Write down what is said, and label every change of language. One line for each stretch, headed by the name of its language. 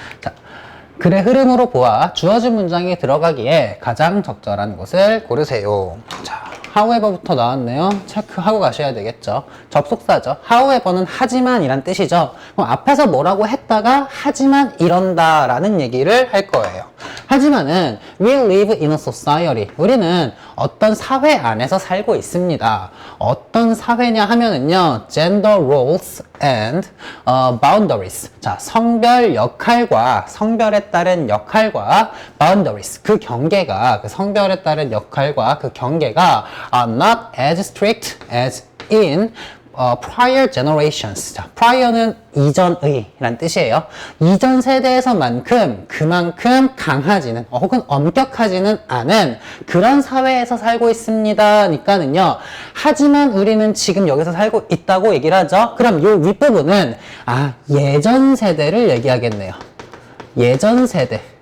Korean: 자, 글의 흐름으로 보아 주어진 문장이 들어가기에 가장 적절한 것을 고르세요. 자, however부터 나왔네요. 체크하고 가셔야 되겠죠. 접속사죠. however는 하지만 이란 뜻이죠. 그럼 앞에서 뭐라고 했다가 하지만 이런다 라는 얘기를 할 거예요. 하지만은
English: we live in a society.
Korean: 우리는 어떤 사회 안에서 살고 있습니다. 어떤 사회냐 하면은요.
English: gender roles and boundaries.
Korean: 자, 성별 역할과 성별에 따른 역할과 boundaries. 그 경계가 성별에 따른 역할과 그 경계가
English: are not as strict as in prior generations.
Korean: 자, prior는 이전의 라는 뜻이에요. 이전 세대에서만큼 그만큼 강하지는 혹은 엄격하지는 않은 그런 사회에서 살고 있습니다. 니까는요. 하지만 우리는 지금 여기서 살고 있다고 얘기를 하죠. 그럼 요 윗부분은 예전 세대를 얘기하겠네요. 예전 세대.